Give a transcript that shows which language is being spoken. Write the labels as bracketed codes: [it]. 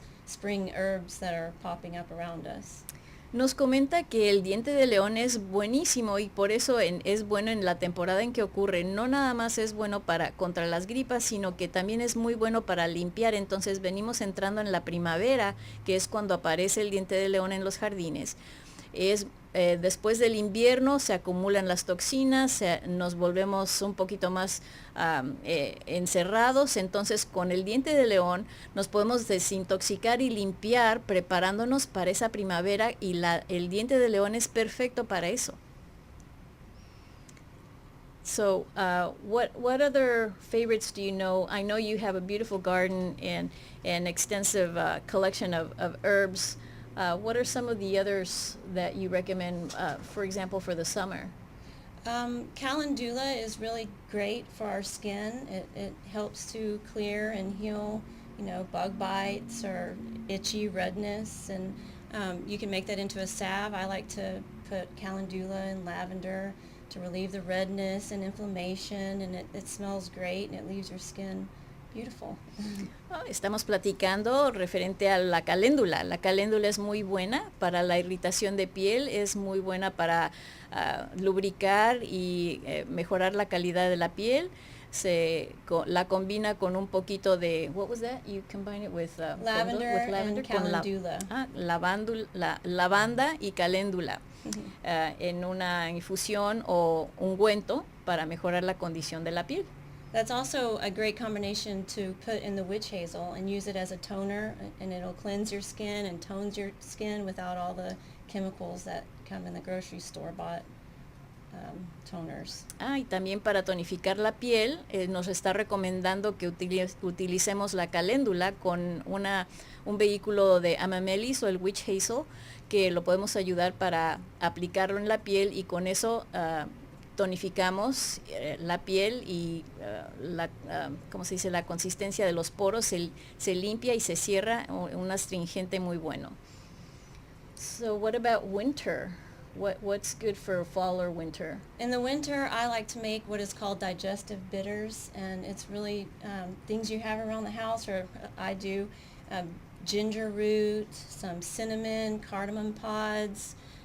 [en] spring herbs that are popping up around us. [es] Nos comenta que el diente de león es buenísimo y por eso es bueno en la temporada en que ocurre. No nada más es bueno contra las gripas, sino que también es muy bueno para limpiar. Entonces venimos entrando en la primavera, que es cuando aparece el diente de león en los jardines. Después del invierno se acumulan las toxinas, nos volvemos un poquito más encerrados, entonces con el diente de león nos podemos desintoxicar y limpiar preparándonos para esa primavera y el diente de león es perfecto para eso. [en] So, what other favorites do you know? I know you have a beautiful garden and an extensive collection of herbs. What are some of the others that you recommend, for example, for the summer? Calendula is really great for our skin. It helps to clear and heal, bug bites or itchy redness, and you can make that into a salve. I like to put calendula and lavender to relieve the redness and inflammation, and it smells great and it leaves your skin beautiful. [es] Estamos platicando referente a la caléndula. La caléndula es muy buena para la irritación de piel, es muy buena para lubricar y mejorar la calidad de la piel. La combina con un poquito de, [en] what was that? You combine it with lavender and calendula. [es] Lavanda y caléndula. En una infusión o ungüento para mejorar la condición de la piel. [en] That's also a great combination to put in the witch hazel and use it as a toner, and it'll cleanse your skin and tones your skin without all the chemicals that come in the grocery store bought toners. [es] Y también para tonificar la piel nos está recomendando que utilicemos la caléndula con un vehículo de amamelis o el witch hazel, que lo podemos ayudar para aplicarlo en la piel y con eso tonificamos la piel y ¿cómo se dice? La consistencia de los poros se limpia y se cierra, un astringente muy bueno. [en] So what about winter? What's good for fall or winter? In the winter, I like to make what is called digestive bitters, and it's really things you have around the house, or I do ginger root, some cinnamon, cardamom pods.